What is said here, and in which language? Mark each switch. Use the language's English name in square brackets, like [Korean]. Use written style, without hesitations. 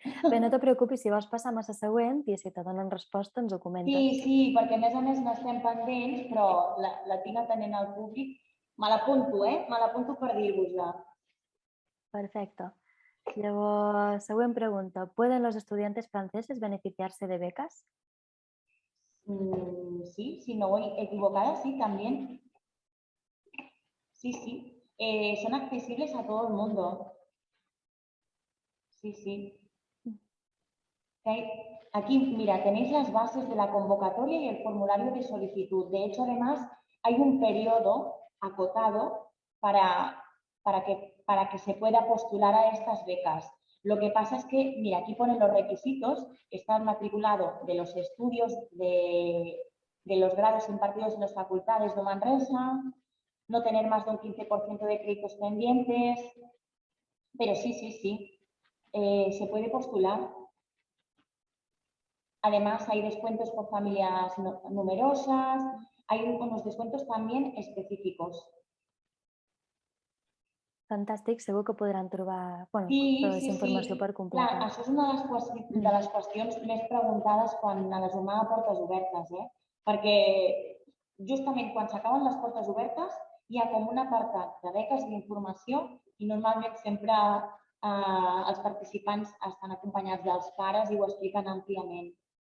[Catalan] Bé, no te preocupis, si vols passar a la següent i si te donen resposta ens ho comentes. Sí, perquè a més n'estem pendents, però la tinc atenent al públic. Me l'apunto, Me l'apunto per dir-vos-la. Perfecto. Llavors, següent pregunta. [Spanish] ¿Pueden los estudiantes franceses beneficiarse de becas? Sí, si no voy equivocada, sí, también. Sí. Son accesibles a todo el mundo. Sí. Aquí, mira, tenéis las bases de la convocatoria y el formulario de solicitud. De hecho, además, hay un periodo acotado para que se pueda postular a estas becas. Lo que pasa es que, mira, aquí ponen los requisitos, estar matriculado de los estudios de los grados impartidos en las facultades de Manresa, no tener más de un 15% de créditos pendientes, pero sí, se puede postular. Además, hay descuentos por familias numerosas, hay unos descuentos también específicos. [Catalan] Fantàstic, segur que podran trobar tota aquesta informació per completar. Clar, això és una de les qüestions més preguntades quan a la jornada de portes obertes, perquè justament quan s'acaben les portes obertes hi ha com un apartat de beques i d'informació i normalment sempre els participants estan acompanyats dels pares i ho expliquen àmpliament.